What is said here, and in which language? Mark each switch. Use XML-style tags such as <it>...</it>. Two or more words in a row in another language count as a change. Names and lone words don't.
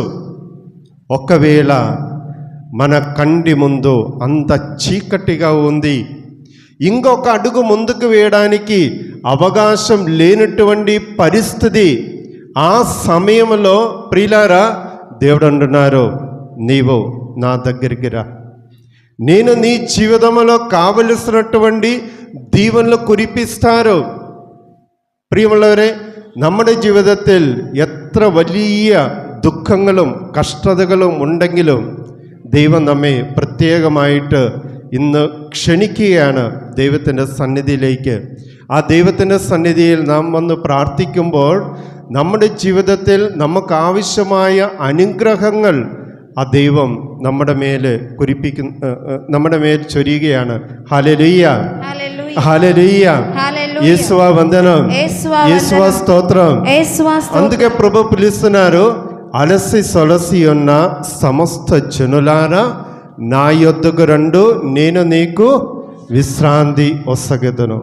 <te>ఒకవేళ మన కంటి ముందు అంత చీకటిగా ఉంది, ఇంకొక అడుగు ముందుకు వేయడానికి అవకాశం లేనటువంటి పరిస్థితి, ఆ సమయంలో ప్రియులారా దేవుడు అంటున్నారు, నీవు నా దగ్గరికి రా, నేను నీ జీవితంలో కావలసినటువంటి దీవెనలు కురిపిస్తారు.</te> <ml>പ്രിയമുള്ളവരെ, നമ്മുടെ ജീവിതത്തിൽ എത്ര വലിയ ദുഃഖങ്ങളും കഷ്ടതകളും ഉണ്ടെങ്കിലും ദൈവം നമ്മെ പ്രത്യേകമായിട്ട് ഇന്ന് ക്ഷണിക്കുകയാണ് ദൈവത്തിൻ്റെ സന്നിധിയിലേക്ക്. ആ ദൈവത്തിൻ്റെ സന്നിധിയിൽ നാം വന്ന് പ്രാർത്ഥിക്കുമ്പോൾ നമ്മുടെ ജീവിതത്തിൽ നമുക്കാവശ്യമായ അനുഗ്രഹങ്ങൾ ആ ദൈവം നമ്മുടെ മേൽ ചൊരിയുകയാണ്. ഹല്ലേലൂയ,</ml> <te>హల్లెలూయ, యేసువా వందనం, యేసువా స్తోత్రం. అందుకే ప్రభు పిలుస్తున్నారు, అలసి సొలసి ఉన్న సమస్త జనులారా నా యొద్దకు రండు, నేను నీకు విశ్రాంతి ఒసగెదను.</te>